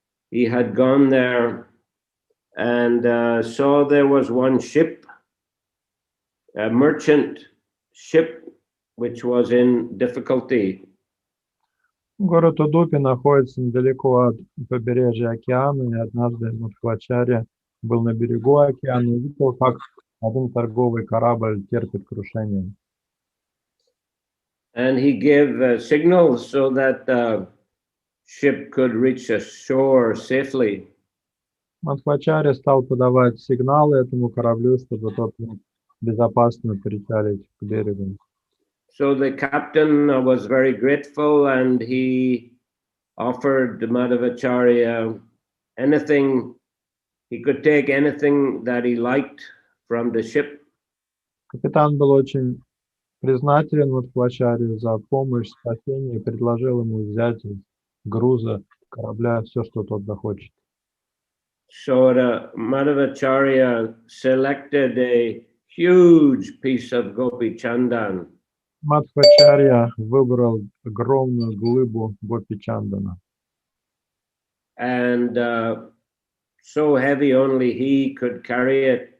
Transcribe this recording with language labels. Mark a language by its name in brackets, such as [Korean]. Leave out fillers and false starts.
[English] He had gone there and saw there was one ship, a merchant ship, which was in difficulty. [Russian] Город Удупи находится недалеко от побережья океана, и однажды Мадхвачарья был на берегу океана и видел, как один торговый корабль терпит крушение. [English] And he gave signals so that the ship could reach the shore safely. [Russian] Мадхвачарья стал подавать сигналы этому кораблю, чтобы тот мог безопасно причалить к берегу. [English] So the captain was very grateful, and he offered Madhavacharya anything. He could take anything that he liked from the ship. [Russian] Капитан был очень признателен Мадхвачарье за помощь, спасение, и предложил ему взять из груза корабля все, что тот захочет. [English] So Madhavacharya selected a huge piece of gopi chandan. [Russian] Мадхвачарья выбрал огромную глыбу гопи-чандана. [English] And so heavy only he could carry it.